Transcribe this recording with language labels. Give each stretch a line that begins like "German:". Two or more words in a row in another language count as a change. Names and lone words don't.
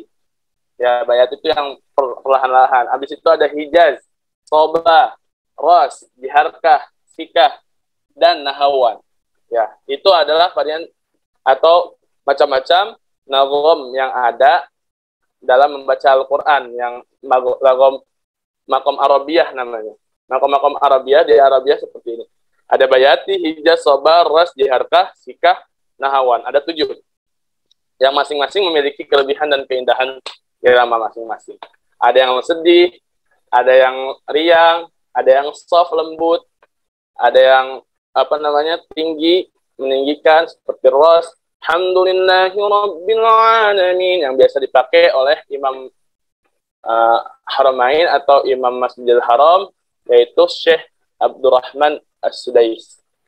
Indonesian: Ya, bayati itu yang perlahan-lahan. Habis itu ada hijaz, soba, ros, jiharkah, sikah, dan nahawan. Ya, itu adalah varian atau macam-macam nazom yang ada dalam membaca Al-Quran, yang
Arabic: مقام عربية
Indonesian: namanya.
Arabic: مقام عربية
Indonesian: di Arabia seperti ini. Ada bayati, hijaz, sobar, ras, jiharkah, sikah, nahawan. Ada 7. Yang masing-masing memiliki kelebihan dan keindahan irama masing-masing. Ada yang sedih, ada yang riang, ada yang soft, lembut, ada yang tinggi, meninggikan seperti ras.
Arabic: الحمد لله رب العالمين,
Indonesian: yang biasa dipakai oleh Imam Haramain atau Imam Masjidil Haram, yaitu Syekh Abdurrahman As-Sudais.